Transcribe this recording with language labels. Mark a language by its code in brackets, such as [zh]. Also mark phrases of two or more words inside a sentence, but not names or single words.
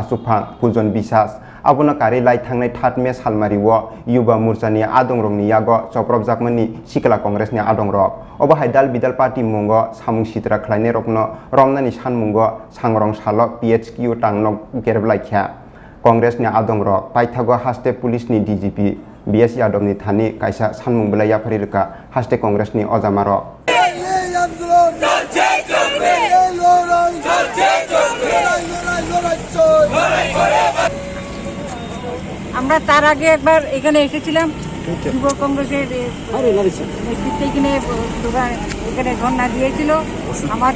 [trp] asupha pujon bisas abuna kari lai thangnai thatme salmariwo yuba murchani adong rongni yago soprop jangmani sikala Kongres ni adong rok obo haidal bidal party mungo samung sitra khlainai rokno romnani sanmungo sangrong salo PHQ tangnok gereblaikhya Kongres ni adong rok paithago haste police ni DGP BS Yadav ni thani kaisa sanmung bela yapari reka haste Kongres ni ojamarok [bn] আমরা তার আগে একবার এখানে এসেছিলাম যুব কংগ্রেসের নেতৃত্বে এখানে ধর্ণা দিয়েছিল আমাদের